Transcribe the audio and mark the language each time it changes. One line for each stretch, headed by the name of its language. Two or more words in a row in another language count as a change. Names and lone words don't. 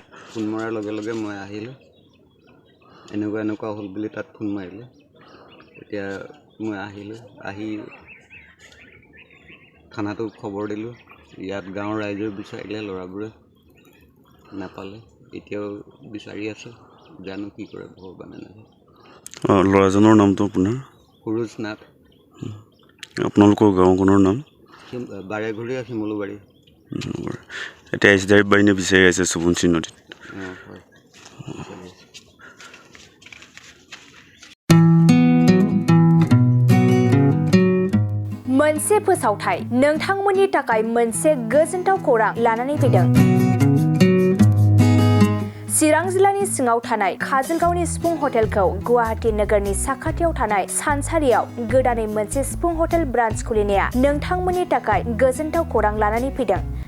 Assamese: ফোন মৰাৰ লগে লগে মই আহিলোঁ এনেকুৱা হ'ল বুলি তাত ফোন মাৰিলে তেতিয়া মই আহিলোঁ আহি থানাটো খবৰ দিলোঁ ইয়াত গাঁৱৰ ৰাইজেও বিচাৰিলে ল'ৰাবোৰে নাপালে এতিয়াও বিচাৰি আছে জানো কি কৰে ভগৱানে নাজানে ল'ৰাজনৰ নামটো আপোনাৰ সুৰুজ নাথ আপোনালোকৰ গাঁওখনৰ নাম বাৰেঘৰীয়া শিমলুবাৰী এতিয়া এছডিআৰএফ বাহিনীয়ে বিচাৰি আছে সোৱণশিৰি নদীত হয়
Bodo: मोनसे फोसावथाय नोंथांमोननि थाखाय मोनसे गोजोनथाव खौरां लानानै फैदों चिरां जिल्लानि सिङाव थानाय काजलगावनि सिफुं हटेलखौ गुवाहाटी नोगोरनि साखाथियाव थानाय सानसारियाव गोदानै मोनसे सिफुं
English: hotel branch
Bodo: खुलिनाया नोंथांमोननि थाखाय गोजोनथाव खौरां लानानै फैदों